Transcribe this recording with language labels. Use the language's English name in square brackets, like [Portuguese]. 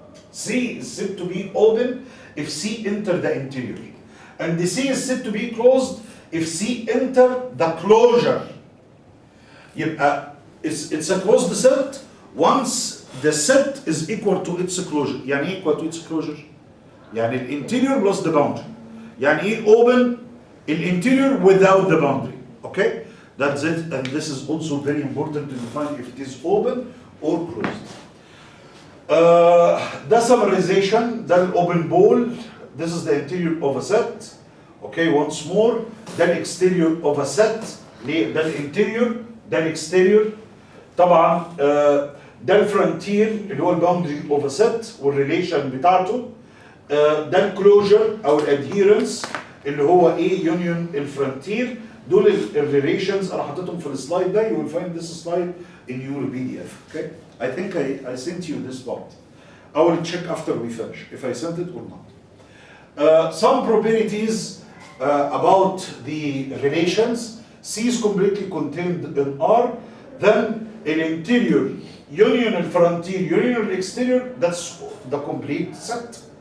[English] C is said to be open if C enter the interior. And the C is said to be closed if C enter the closure. It's a closed set once the set is equal to its closure. [Arabic] يعني [English] equal to its closure. [Arabic] يعني الانتيريور بلس [English] the boundary. [Arabic] يعني ايه [English] open [Arabic] الانتيريور [English] without the boundary. Okay? That's it. And this is also very important to define if it is open or closed. [Arabic] ده [English] summarization. ده open ball. This is the interior of a set. Okay, once more. [Arabic] ده [English] exterior of a set. [Arabic] ده الانتيريور. ده الاكستيريور. طبعا ده الفرونتير اللي هو الباوندري اوف ا سيت والريليشن بتاعته. ده الكلوجر او الادهيرنس اللي هو ايه يونيون الفرونتير. دول الريليشنز انا حطيتهم في السلايد ده. [English] You will find this slide in your PDF. Okay? I think I sent you this part. I will check after we finish if I sent it or not. Some properties about the relations. C is completely contained in R. Then an interior union and frontier union and exterior, that's the complete set.